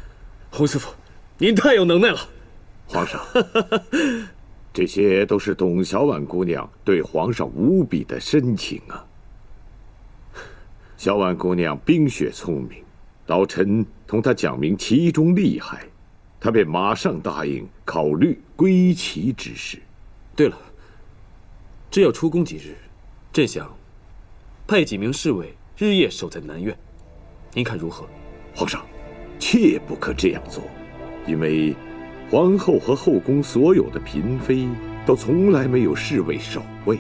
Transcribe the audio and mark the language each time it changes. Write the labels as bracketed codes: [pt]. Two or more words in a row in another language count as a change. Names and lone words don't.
[zh] 太好了，洪師傅，您太有能耐了。皇上，這些都是董小宛姑娘對皇上無比的深情啊。小宛姑娘冰雪聰明，老臣同她講明其中利害，她便馬上答應考慮歸齊之事。對了，这要出宮幾日，朕想派幾名侍衛日夜守在南苑，您看如何？皇上，切不可這樣做，因為皇后和後宮所有的嬪妃都從來沒有侍衛守衛。